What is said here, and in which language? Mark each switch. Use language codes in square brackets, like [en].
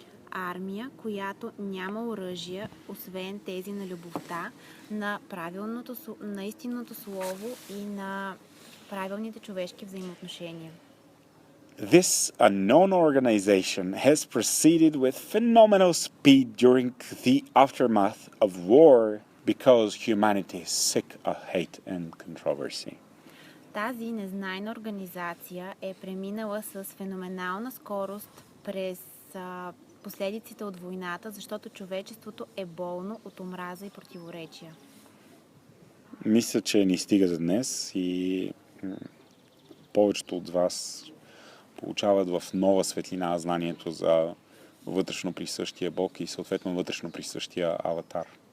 [bg] Армия, която няма оръжия, освен тези на любовта, на истинното слово и на правилните човешки взаимоотношения. [en] This unknown organization has proceeded with phenomenal speed during the aftermath of war because humanity is sick of hate and controversy. [bg] Тази незнайна организация е преминала с феноменална скорост през последиците от войната, защото човечеството е болно от омраза и противоречия. Мисля, че ни стига за днес и повечето от вас получават в нова светлина знанието за вътрешно присъщия Бог и съответно вътрешно присъщия аватар.